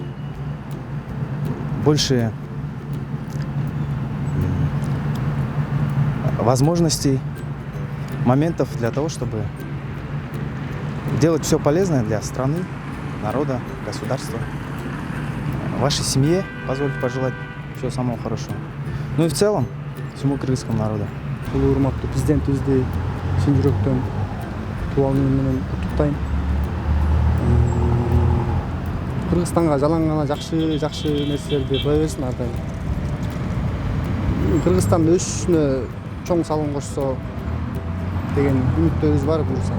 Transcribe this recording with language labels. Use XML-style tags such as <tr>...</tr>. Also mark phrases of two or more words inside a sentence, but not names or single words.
<ru>больше возможностей, моментов для того, чтобы делать все полезное для страны, народа, государства. Вашей семье позвольте пожелать всего самого хорошего. Ну и в целом всему кыргызскому народу.</ru> <ky>Урматтуу президентибизди чын жүрөктөн туулган күнү менен куттуктайм. Кыргызстанга жалаң гана жакшы нерселерди кыла берсин ар дайым. Кыргызстандын өсүшүнө чоң салым кошсо деген үмүттөрүбүз бар буюрса.</ky>